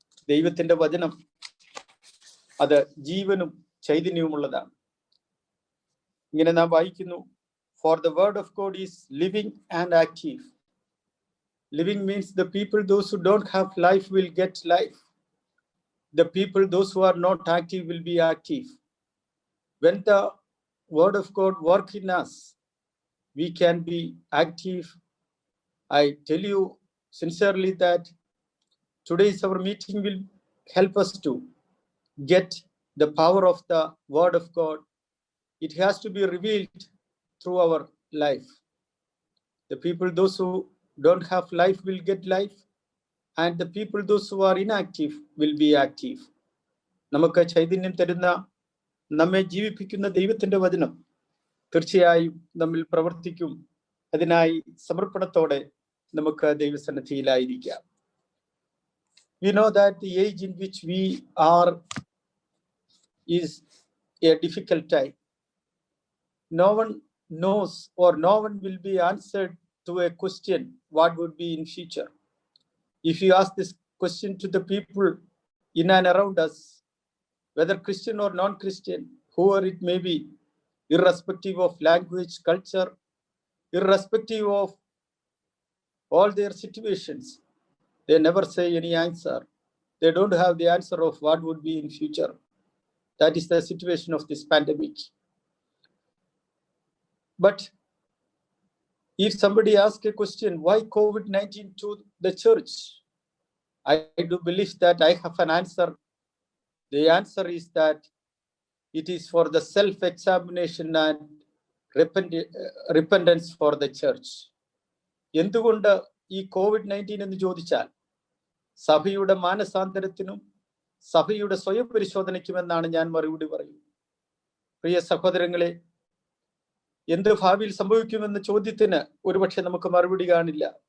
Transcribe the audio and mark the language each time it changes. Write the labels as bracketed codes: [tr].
[ml] ദൈവത്തിൻ്റെ വചനം അത് ജീവനും ചൈതന്യവുമുള്ളതാണ്. ഇങ്ങനെ നാം വായിക്കുന്നു, [en] for the word of God is living and active. Living means the people, those who don't have life will get life. The people, those who are not active will be active. When the word of God work in us, we can be active. I tell you sincerely that today's our meeting will help us to get the power of the word of God. It has to be revealed through our life. The people, those who don't have life will get life, and the people, those who are inactive will be active. [ml] നമുക്ക് ചൈതന്യം തരുന്ന, നമ്മെ ജീവിപ്പിക്കുന്ന ദൈവത്തിന്റെ വചനം തീർച്ചയായും നമ്മിൽ പ്രവർത്തിക്കും. അതിനായി സമർപ്പണത്തോടെ നമുക്ക് ദൈവസന്നിധിയിലായിരിക്കാം. [en] We know that the age in which we are is a difficult time. No one knows, or no one will be answered to a question, what would be in future? If you ask this question to the people in and around us, whether Christian or non-Christian, whoever it may be, irrespective of language, culture, irrespective of all their situations, they never say any answer. They don't have the answer of what would be in future. That is the situation of this pandemic. But if somebody asks a question, why COVID-19 to the church? I do believe that I have an answer. The answer is that it is for the self-examination and repentance for the church. [ml] എന്തുകൊണ്ട് ഈ COVID-19 എന്ന് ചോദിച്ചാൽ സഭയുടെ മാനസാന്തരത്തിനും സഭയുടെ സ്വയം പരിശോധനയ്ക്കുമെന്നാണ് ഞാൻ മറുപടി പറയും. പ്രിയ സഹോദരങ്ങളെ, എന്ത് ഭാവിയിൽ സംഭവിക്കുമെന്ന ചോദ്യത്തിന് ഒരുപക്ഷെ നമുക്ക് മറുപടി കാണില്ല.